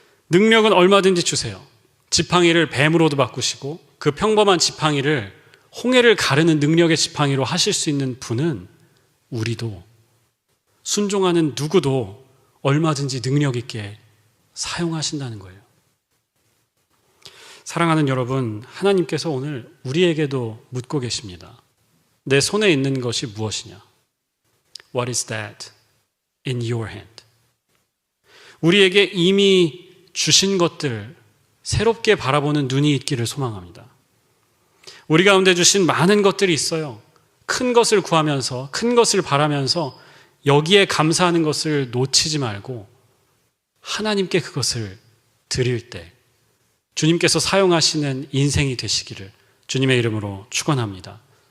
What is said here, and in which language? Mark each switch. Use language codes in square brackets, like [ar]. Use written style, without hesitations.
[ko] 능력은 얼마든지 주세요. 지팡이를 뱀으로도 바꾸시고 그 평범한 지팡이를 홍해를 가르는 능력의 지팡이로 하실 수 있는 분은 우리도, 순종하는 누구도 얼마든지 능력 있게 사용하신다는 거예요. 사랑하는 여러분, 하나님께서 오늘 우리에게도 묻고 계십니다. 내 손에 있는 것이 무엇이냐? [en] What is that in your hand? [ko] 우리에게 이미 주신 것들 새롭게 바라보는 눈이 있기를 소망합니다. 우리 가운데 주신 많은 것들이 있어요. 큰 것을 구하면서, 큰 것을 바라면서 여기에 감사하는 것을 놓치지 말고 하나님께 그것을 드릴 때 주님께서 사용하시는 인생이 되시기를 주님의 이름으로 축원합니다.